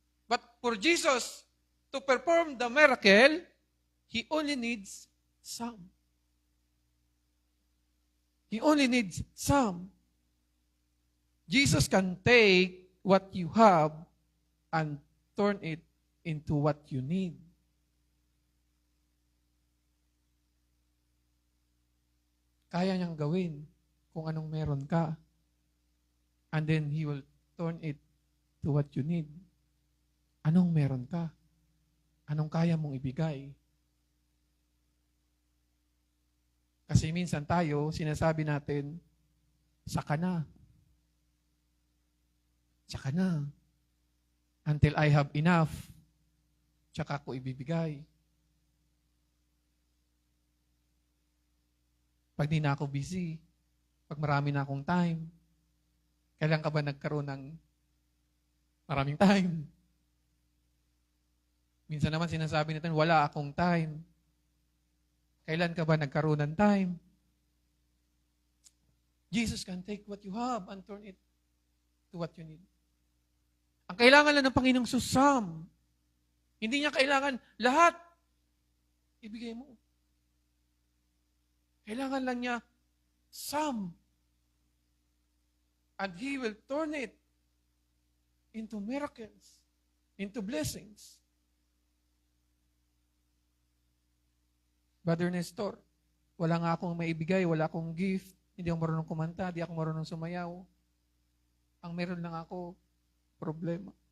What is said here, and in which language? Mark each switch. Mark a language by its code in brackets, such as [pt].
[en] But for Jesus to perform the miracle, He only needs some. He only needs some. Jesus can take what you have and turn it into what you need. [tl] Kaya niyang gawin kung anong meron ka. [en] And then He will turn it to what you need. [tl] Anong meron ka? Anong kaya mong ibigay? Kasi minsan tayo, sinasabi natin, saka na. Saka na. [en] Until I have enough, [tl] tsaka ko ibibigay. Pag di na ako busy, pag marami na akong time, kailan ka ba nagkaroon ng maraming time? Minsan naman sinasabi natin, wala akong time. Kailan ka ba nagkaroon ng time? [en] Jesus can take what you have and turn it to what you need. [tl] Ang kailangan lang ng Panginoong susam. Hindi niya kailangan lahat. Ibigay mo. Kailangan lang niya some. [en] And He will turn it into miracles, into blessings. [tl] Brother Nestor, wala nga akong maibigay, wala akong gift, hindi ako marunong kumanta, hindi ako marunong sumayaw. Ang meron lang ako, problema.